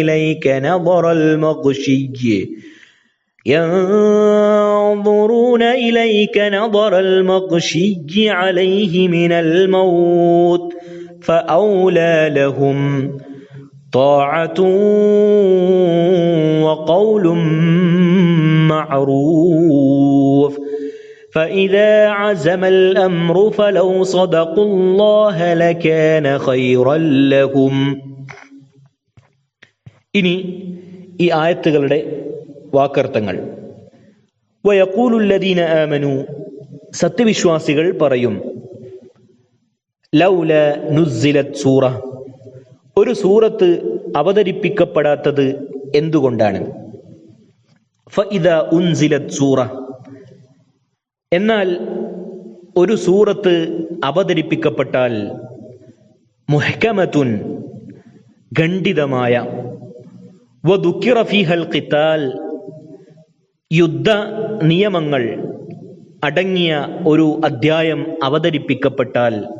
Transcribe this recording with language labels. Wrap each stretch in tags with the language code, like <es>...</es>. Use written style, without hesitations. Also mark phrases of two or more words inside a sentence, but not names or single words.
<ar>إليك نظر المغشي عليه من الموت فأولى لهم طاعة وقول معروف فإذا عزم الأمر فلو صدقوا الله لكان خيرا لهم.</ar> <ml>ഇനി ഈ ആയത്തുകളുടെ വാക്കർത്ഥങ്ങൾ.</ml> <ar>വയഖൂലു الذين آمنوا,</ar> <ml>സത്യവിശ്വാസികൾ പറയും,</ml> <ar>لولا نزلت سورة,</ar> <ml>ഒരു സൂറത്ത് അവതരിപ്പിക്കപ്പെടാത്തത് എന്തുകൊണ്ടാണ്?</ml> <ar>فإذا أنزلت سورة,</ar> <ml>എന്നാൽ ഒരു സൂറത്ത് അവതരിപ്പിക്കപ്പെട്ടാൽ മുഹ്കമത്തുൻ, ഖണ്ഡിതമായ,</ml> <ar>وذكر فيها القتال,</ar> <ml>യുദ്ധ നിയമങ്ങൾ അടങ്ങിയ ഒരു അധ്യായം അവതരിപ്പിക്കപ്പെട്ടാൽ,</ml>